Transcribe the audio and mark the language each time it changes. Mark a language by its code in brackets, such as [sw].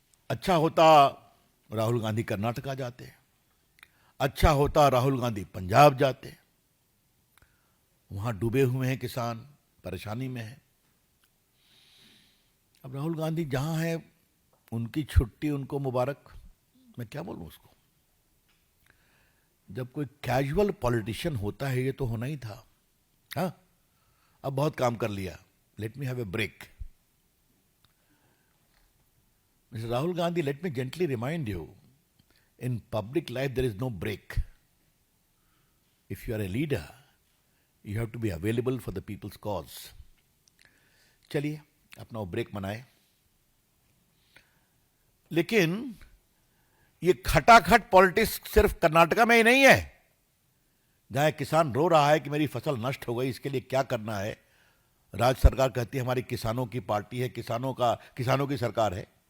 [hi] अच्छा होता राहुल गांधी कर्नाटक आ जाते, अच्छा होता राहुल गांधी पंजाब जाते. वहां डूबे हुए हैं किसान, परेशानी में है. अब राहुल गांधी जहां है, उनकी छुट्टी उनको मुबारक. मैं क्या बोलूं उसको? जब कोई कैजुअल पॉलिटिशियन होता है, ये तो होना ही था. हाँ, अब बहुत काम कर लिया, [en] Let me have a break. Mister Rahul Gandhi, let me gently remind you, in public life there is no break. If you are a leader, you have to be available for the people's cause. [hi] चलिए अपना वो break मनाए. लेकिन ये खटाखट politics सिर्फ कर्नाटका में ही नहीं है. जहां एक किसान रो रहा है कि मेरी फसल नष्ट हो गई, इसके लिए क्या करना है, राज्य सरकार कहती है हमारी किसानों की पार्टी है, किसानों की सरकार है.